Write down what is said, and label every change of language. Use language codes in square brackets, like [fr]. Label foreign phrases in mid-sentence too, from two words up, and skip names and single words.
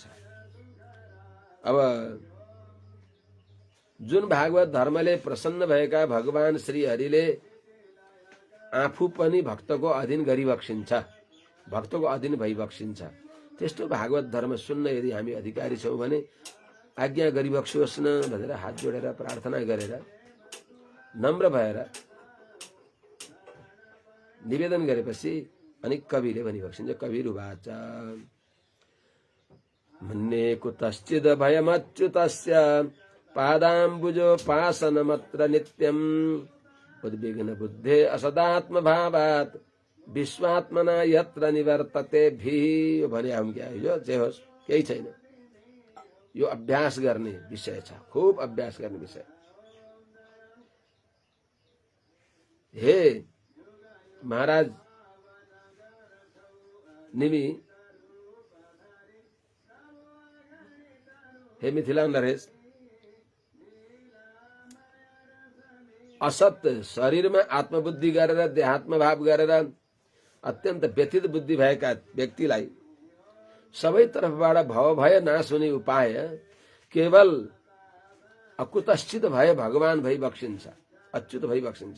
[ne] अब जुन भागवत धर्मले प्रसन्न भएका भगवान श्री हरिले आफू पनि भक्तको अधीन गरिबक्सिन्छ, भक्तको अधीन भइबक्सिन्छ, त्यस्तो भागवत धर्म सुन्न यदि हामी अधिकारी छौं भने आज्ञा गरिबक्सियोस् न भनेर हात जोडेर प्रार्थना गरेर नम्र भएर निवेदन गरेपछि अनि कविले भनिबक्सिन्छ। [sa] कविरुवाच, मन्ये कुतश्चिद भयमच्युतस्य पादाम्बुजोपासनमत्र नित्यम् उद्विग्न बुद्धे असदात्म भावात् विश्वात्मना यत्र निवर्तते भि। [ne] भने हम क्या हो, जे होस् केही छैन, यो अभ्यास गर्ने विषय छ, खूब अभ्यास गर्ने विषय। हे महाराज निमि, हे मिथिला नरेश, असत शरीरमा आत्मबुद्धि गरेर देहात्म भाव गरेर अत्यन्त व्यथित बुद्धि भएका व्यक्तिलाई सबै तर्फबाट भव भय नाश हुने उपाय केवल अकुतश्चित भय भगवान भई बक्सिन्छ, अच्युत भई बक्सिन्छ।